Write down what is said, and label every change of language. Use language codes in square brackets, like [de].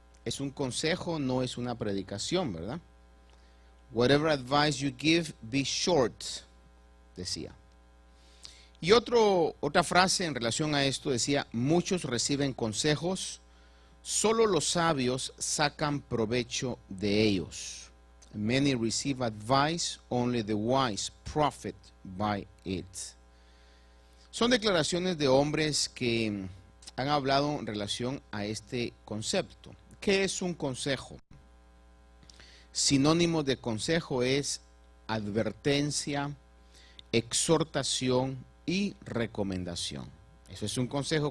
[es] Es un consejo, no es una predicación, ¿verdad? [en] Whatever advice you give, be short, [es] decía. Y otra frase en relación a esto decía: muchos reciben consejos, solo los sabios sacan provecho de ellos. [en] Many receive advice, only the wise profit by it. [es] Son declaraciones de hombres que han hablado en relación a este concepto. ¿Qué es un consejo? Sinónimo de consejo es advertencia, exhortación y recomendación. Eso es un consejo.